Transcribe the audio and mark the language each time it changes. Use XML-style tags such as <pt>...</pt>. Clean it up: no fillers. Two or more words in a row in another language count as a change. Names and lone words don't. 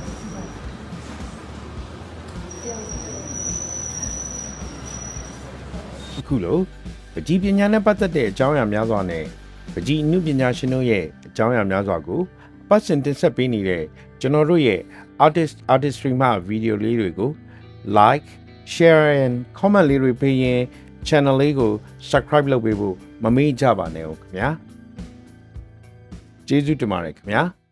<my>အခုလိုပကြီးပညာနဲ့ပတ်သက်တဲ့အကြောင်းအရာများစွာနဲ့ပကြီးအမှုပညာရှင်တို့ရဲ့အကြောင်းအရာများစွာကိုပတ်စင်တင်ဆက်ပေးနေတဲ့ကျွန်တော်တို့ရဲ့ artistry မှာဗီဒီယိုလေးတွေကို</my> <en>like share and comment</en> <my>လေးတွေပေးရင် channel လေးကို subscribe လုပ်ပေးဖို့မမေ့ကြပါနဲ့ခင်ဗျာကျေးဇူးတင်ပါတယ်ခင်ဗျာ</my>